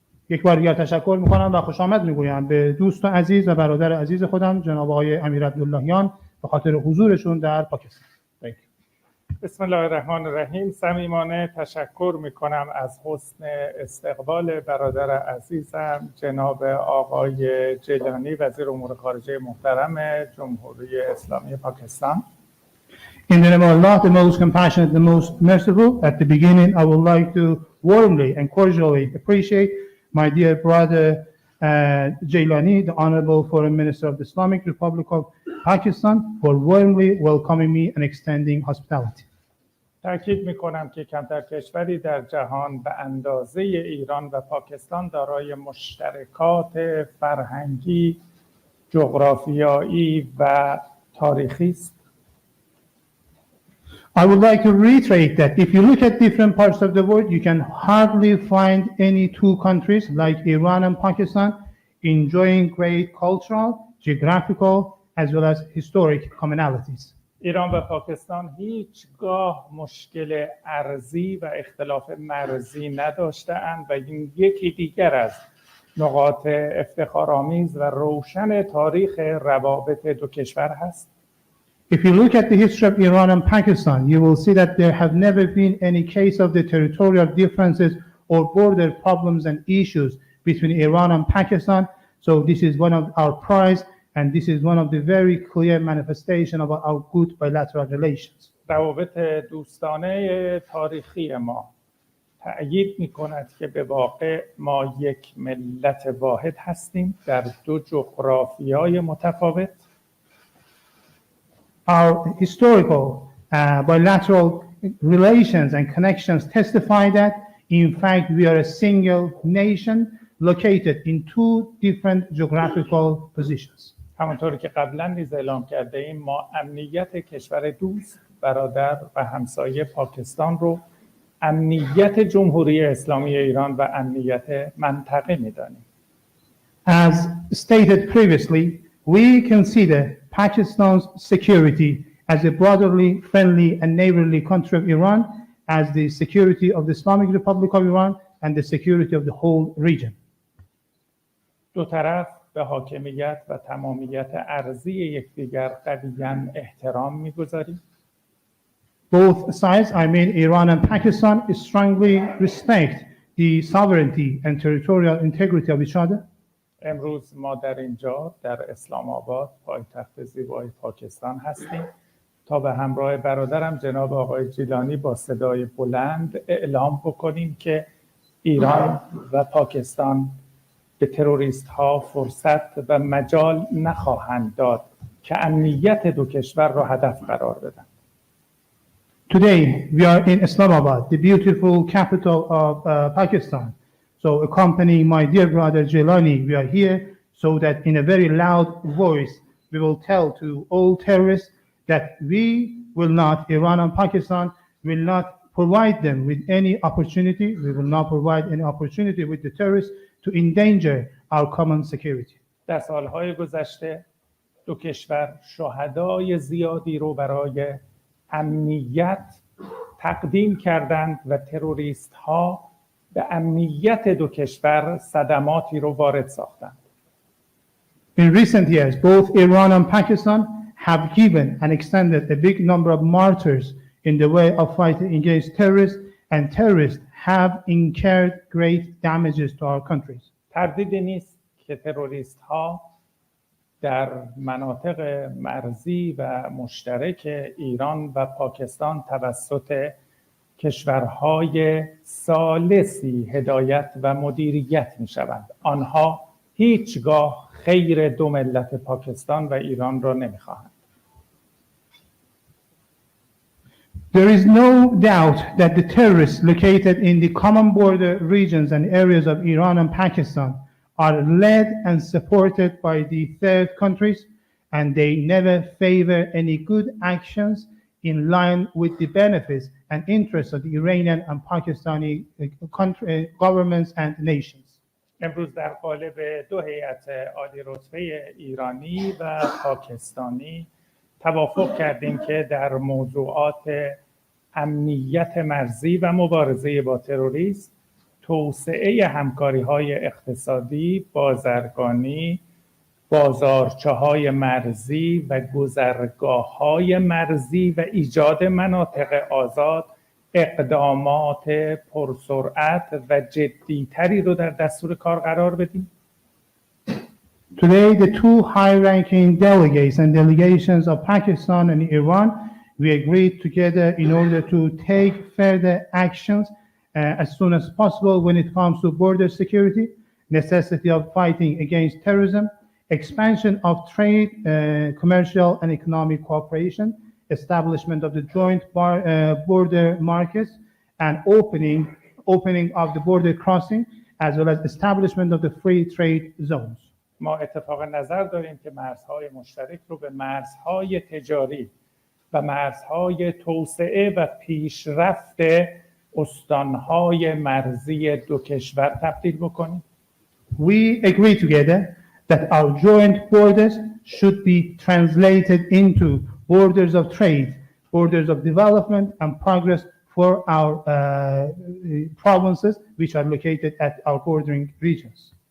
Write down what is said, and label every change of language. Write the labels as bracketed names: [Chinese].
[Persian] یک بار دیگر تشکر میکنم و خوش آمد میگویم به دوست و عزیز و برادر عزیز خودم جناب آقای امیر عبداللهیان به خاطر حضورشون در پاکستان. بسم الله الرحمن الرحیم. صمیمانه تشکر میکنم از حسن استقبال برادر عزیزم جناب آقای جیلانی وزیر امور خارجه محترم جمهوری اسلامی پاکستان. [English] In the name of Allah, the most compassionate, the most merciful, at the beginning, I would like to warmly and cordially appreciate my dear brother Jilani, the Honorable Foreign Minister of the Islamic Republic of Pakistan, for warmly welcoming me and extending hospitality. [Persian] تأکید می‌کنم که کمتر کشوری در جهان به اندازه ایران و پاکستان دارای مشترکات فرهنگی، جغرافیایی و تاریخی است. [English] I would like to reiterate that if you look at different parts of the world, you can hardly find any two countries like Iran and Pakistan enjoying great cultural, geographical, as well as historic commonalities. [Persian] ایران و پاکستان هیچگاه مشکل ارضی و اختلاف مرزی نداشته‌اند و این یکی دیگر از نقاط افتخارآمیز و روشن تاریخ روابط دو کشور هست. [English] If you look at the history of Iran and Pakistan, you will see that there have never been any case of the territorial differences or border problems and issues between Iran and Pakistan. So this is one of our prides, and this is one of the very clear manifestation of our good bilateral relations. [Persian] روابط دوستانه تاریخی ما تأیید می‌کند که به واقع ما یک ملت واحد هستیم در دو جغرافیای متفاوت. [English] Our historical bilateral relations and connections testify that, in fact, we are a single nation located in two different geographical positions. [Persian] همانطوری که قبلا نیز اعلام کرده ایم، ما امنیت کشور دوست، برادر و همسایه پاکستان رو امنیت جمهوری اسلامی ایران و امنیت منطقه می‌دانیم. [English] As stated previously, we consider Pakistan's security as a brotherly, friendly, and neighborly country of Iran, as the security of the Islamic Republic of Iran and the security of the whole region. [Persian] دو طرف به حاکمیت و تمامیت ارضی یکدیگر قویاً احترام می‌گذاریم. [English] Both sides, I mean Iran and Pakistan, strongly respect the sovereignty and territorial integrity of each other. [Persian] امروز ما در اینجا در اسلام آباد، پایتخت زیبای پاکستان هستیم تا به همراه برادرم جناب آقای جیلانی با صدای بلند اعلام بکنیم که ایران و پاکستان به تروریست ها فرصت و مجال نخواهند داد که امنیت دو کشور را هدف قرار بدن. [English] Today we are in Islamabad, the beautiful capital of Pakistan. So accompanying my dear brother Jilani, we are here so that in a very loud voice we will tell to all terrorists that we will not, Iran and Pakistan will not provide them with any opportunity, we will not provide any opportunity with the terrorists to endanger our common security. [Persian] در سالهای گذشته دو کشور شهدای زیادی رو برای امنیت تقدیم کردند و تروریست ها به امنیت دو کشور صدماتی رو وارد ساختند. [English] In recent years, both Iran and Pakistan have given and extended a big number of martyrs in the way of fighting against terrorists, and terrorists have incurred great damages to our countries. [Persian] تردیدی نیست که تروریست ها در مناطق مرزی و مشترک ایران و پاکستان توسط کشورهای ثالثی هدایت و مدیریت می شوند. آنها هیچگاه خیر دو ملت پاکستان و ایران را نمی خواهند. [English] There is no doubt that the terrorists located in the common border regions and areas of Iran and Pakistan are led and supported by the third countries, and they never favor any good actions in line with the benefits and interests of the Iranian and Pakistani governments and nations. [Persian] امروز در قالب دو هیئت عالی رتبه ایرانی و پاکستانی توافق کردیم که در موضوعات امنیت مرزی و مبارزه با تروریسم، توسعه همکاری‌های اقتصادی، بازرگانی، بازارچه‌های مرزی و گذرگاه‌های مرزی و ایجاد مناطق آزاد اقدامات پرسرعت و جدی‌تری رو در دستور کار قرار بدیم. [English] Today, the two high-ranking delegates and delegations of Pakistan and Iran we agreed together in order to take further actions as soon as possible when it comes to border security, necessity of fighting against terrorism, expansion of trade, commercial and economic cooperation, establishment of the joint border markets, and opening of the border crossing, as well as establishment of the free trade zones. [Persian] ما اتفاق نظر داریم که مرزهای مشترک رو به مرزهای تجاری و مرزهای توسعه و پیشرفت استانهای مرزی دو کشور تبدیل بکنیم. [English] We agree together that our joint borders should be translated into borders of trade, borders of development and progress for our provinces which are located at our bordering regions.